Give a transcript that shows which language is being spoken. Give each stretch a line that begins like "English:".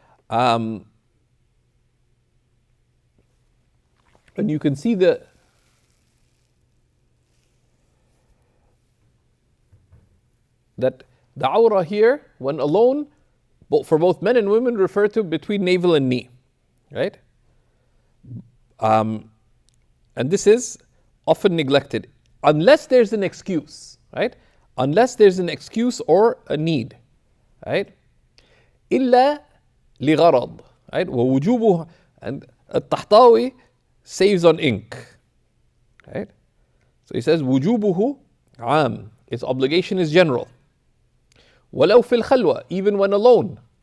English: And you can see that the awrah here, when alone, for both men and women, refer to between navel and knee, right? And this is often neglected, unless there's an excuse, right? Unless there's an excuse or a need, right?
Arabic: إِلَّا لِغَرَض, right?
English: وَوُجُوبُهُ, and al-Tahtawi saves on ink, right? So he says,
Arabic: وُجُوبُهُ عَام,
English: its obligation is general.
Arabic: وَلَوْ فِي الْخَلْوَةِ,
English: even when alone.